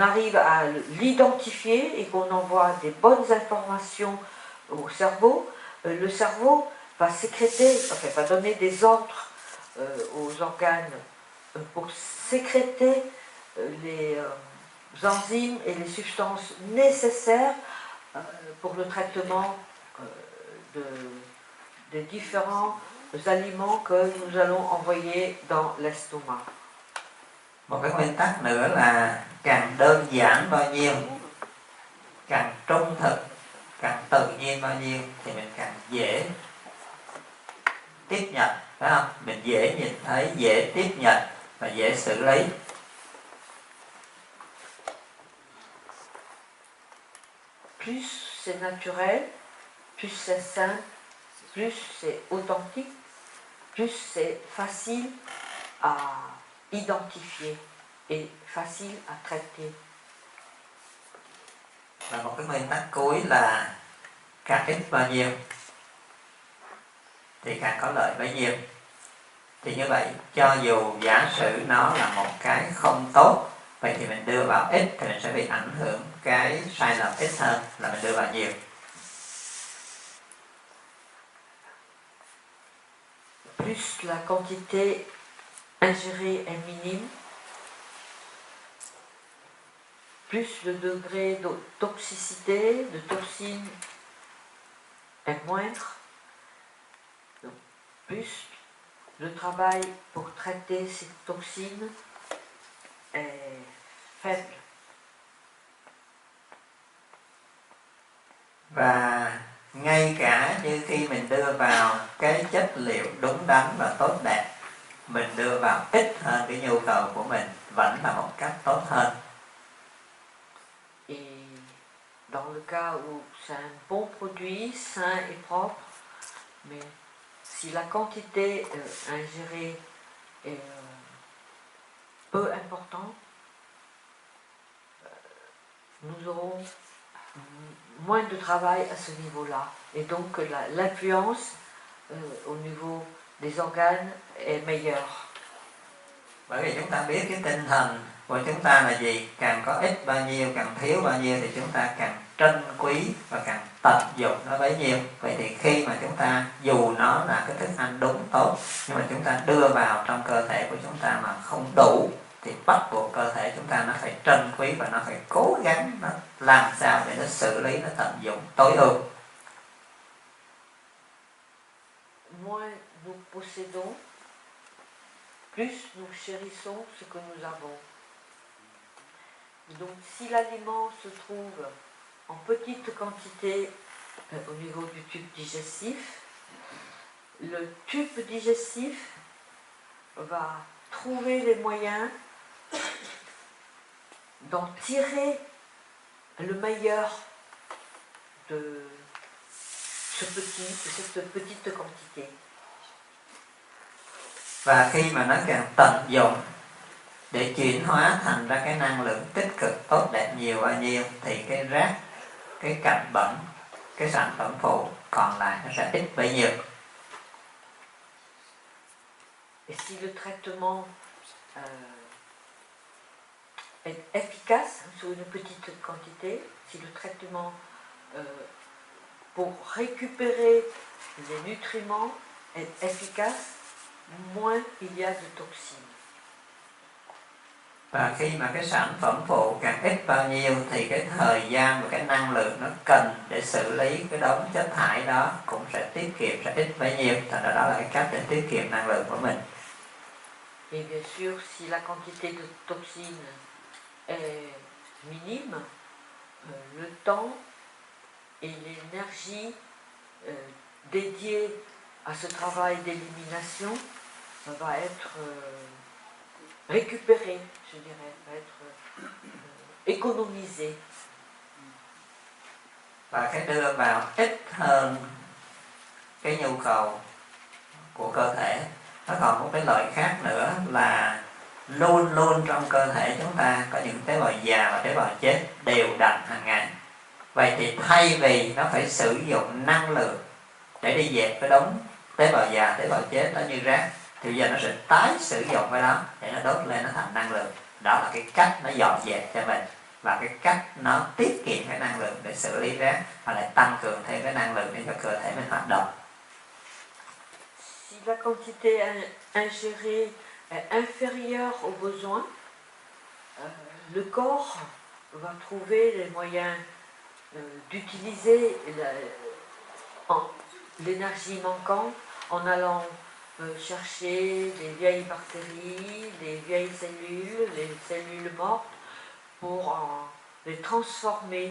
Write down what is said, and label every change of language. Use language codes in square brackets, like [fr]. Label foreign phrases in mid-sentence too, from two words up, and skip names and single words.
[fr] arrive à l'identifier et qu'on envoie des bonnes informations au cerveau, le cerveau va sécréter, enfin va donner des ordres aux organes pour sécréter les enzymes et les substances nécessaires pour le traitement des différents aliments que nous allons envoyer dans l'estomac. [vi] Một cái nguyên tắc nữa là càng đơn giản bao nhiêu, càng trung thực, càng tự nhiên bao nhiêu thì mình càng dễ tiếp nhận, phải không? Mình dễ nhìn thấy, dễ tiếp nhận và dễ xử lý. [fr] Plus c'est naturel, plus c'est simple, plus c'est authentique, plus c'est facile à identifier et facile à traiter. [vi] Và một cái nguyên tắc cuối là càng ít bao nhiêu thì càng có lợi bấy nhiêu. Thì như vậy, cho dù giả sử nó là một cái không tốt, vậy thì mình đưa vào ít thì mình sẽ bị ảnh hưởng cái sai lầm ít hơn là mình đưa vào nhiều. [fr] Plus la quantité ingérée est minime, plus le degré de toxicité, de toxine est moindre, donc plus le travail pour traiter ces toxines est faible. [vi] Và ngay cả như khi mình đưa vào cái chất liệu đúng đắn và tốt đẹp, mình đưa vào ít hơn cái nhu cầu của mình vẫn là một cách tốt hơn. [fr] Et dans le cas où c'est un bon produit, sain et propre, mais si la quantité ingérée est peu importante, nous aurons moins de travail à ce niveau-là. Et donc l'influence au niveau des organes est meilleure. [vi] Bởi vì chúng ta biết cái tinh thần của chúng ta là gì, càng có ít bao nhiêu, càng thiếu bao nhiêu thì chúng ta càng trân quý và càng tận dụng nó bấy nhiêu. Vậy thì khi mà chúng ta, dù nó là cái thức ăn đúng tốt, nhưng mà chúng ta đưa vào trong cơ thể của chúng ta mà không đủ, thì bắt buộc cơ thể chúng ta nó phải trân quý và nó phải cố gắng nó làm sao để nó xử lý, nó tận dụng tối ưu. [fr] Moins nous possédons, plus nous chérissons ce que nous avons. Donc si l'aliment se trouve en petite quantité au niveau du tube digestif, le tube digestif va trouver les moyens d'en tirer le meilleur de cette petite quantité. [vi] Và khi mà nó càng tận dụng để chuyển hóa thành ra cái năng lượng tích cực tốt đẹp nhiều bao nhiêu, thì cái rác, cái cặn bẩn, cái sản phẩm phụ còn lại nó sẽ ít bấy nhiêu. [fr] Et si le traitement est efficace sur une petite quantité, si le traitement pour récupérer les nutriments est efficace, moins il y a de toxines. [vi] Và khi mà cái sản phẩm phụ càng ít bao nhiêu thì cái thời gian và cái năng lượng nó cần để xử lý cái đống chất thải đó cũng sẽ tiết kiệm, sẽ ít bấy nhiêu. Thật ra đó là cái cách để tiết kiệm năng lượng của mình. [fr] Et bien sûr, si la quantité de toxines est minime, le temps et l'énergie dédiée à ce travail d'élimination va être récupéré, je dirais, va être économisé. [vi] Và cái đưa vào ít hơn cái nhu cầu của cơ thể, nó còn một cái lợi khác nữa là luôn luôn trong cơ thể chúng ta có những tế bào già và tế bào chết đều đặn hàng ngày. Vậy thì thay vì nó phải sử dụng năng lượng để đi dẹp cái đống tế bào già, tế bào chết đó như rác, thì bây giờ nó sẽ tái sử dụng cái đó để nó đốt lên, nó thành năng lượng. Đó là cái cách nó dọn dẹp cho mình, và cái cách nó tiết kiệm cái năng lượng để xử lý rác, và lại tăng cường thêm cái năng lượng để cho cơ thể mình hoạt động. [fr] Si la quantité ingérée est inférieure aux besoins, le corps va trouver les moyens d'utiliser l'énergie manquante en allant chercher des vieilles bactéries, des vieilles cellules, les cellules mortes, pour les transformer.